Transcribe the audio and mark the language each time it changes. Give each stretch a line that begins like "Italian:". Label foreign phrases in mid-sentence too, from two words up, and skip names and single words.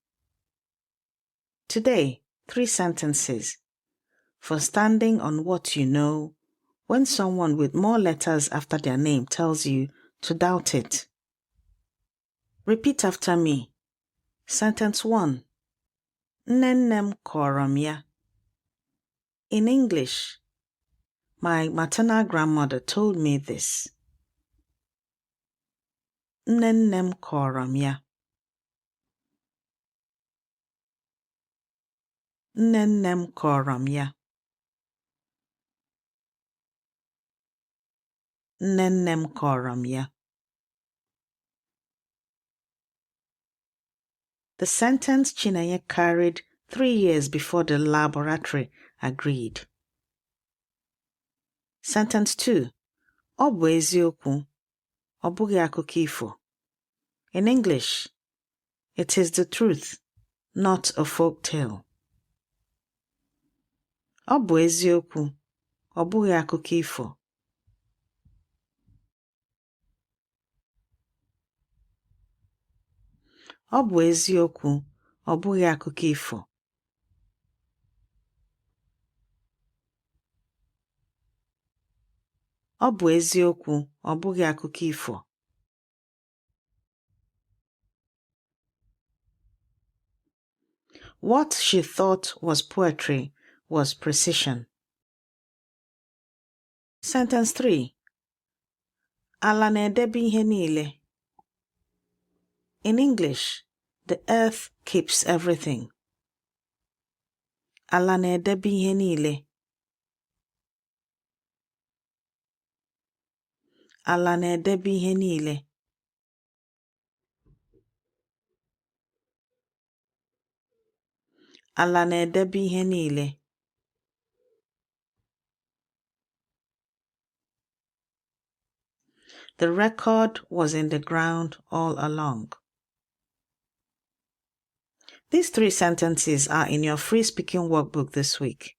English: Today, 3 sentences for standing on what you know when someone with more letters after their name tells you to doubt it. Repeat after me. Sentence 1.
Igbo: Nnenem kọrọ m ya.
English: In English, my maternal grandmother told me this.
Igbo: Nnenem kọrọ m ya. Nnenem kọrọ m ya. Nnenem kọrọ m ya.
English: The sentence Chinenye carried 3 years before the laboratory agreed. Sentence 2.
Igbo: Ọ bụ eziokwu, ọ bụghị akụkọ ifo.
English: In English, it is the truth, not a folk tale.
Igbo: Ọ bụ eziokwu, ọ bụghị akụkọ ifo. Ọ bụ eziokwu, ọ bụghị akụkọ ifo. Ọ bụ eziokwu, ọ bụghị akụkọ ifo.
English: What she thought was poetry was precision. Sentence 3.
Igbo: Ala na-edebe ihe niile.
English: In English, the earth keeps everything.
Igbo: Ala na-edebe ihe niile. Ala na-edebe ihe niile. Ala na-edebe ihe niile.
English: The record was in the ground all along. These 3 sentences are in your free speaking workbook this week.